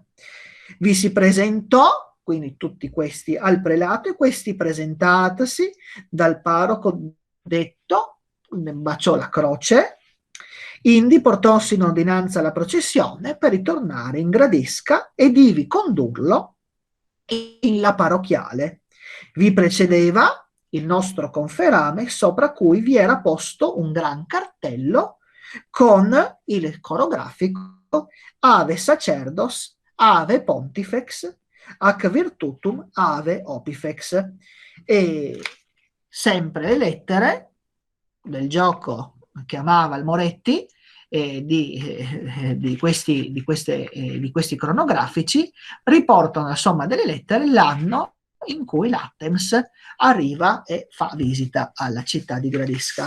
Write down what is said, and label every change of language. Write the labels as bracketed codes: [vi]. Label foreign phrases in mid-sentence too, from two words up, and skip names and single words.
[it] Vi si presentò, quindi tutti questi al prelato, e questi presentatasi dal parroco detto, baciò la croce, indi portossi in ordinanza la processione per ritornare in Gradisca ed ivi condurlo in la parrocchiale. Vi precedeva il nostro conferame, sopra cui vi era posto un gran cartello con il corografico [la] Ave Sacerdos, Ave Pontifex, Ac Virtutum, Ave Opifex. [it] E sempre le lettere del gioco che amava il Moretti, di questi cronografici, riportano la somma delle lettere l'anno in cui l'Attems arriva e fa visita alla città di Gradisca.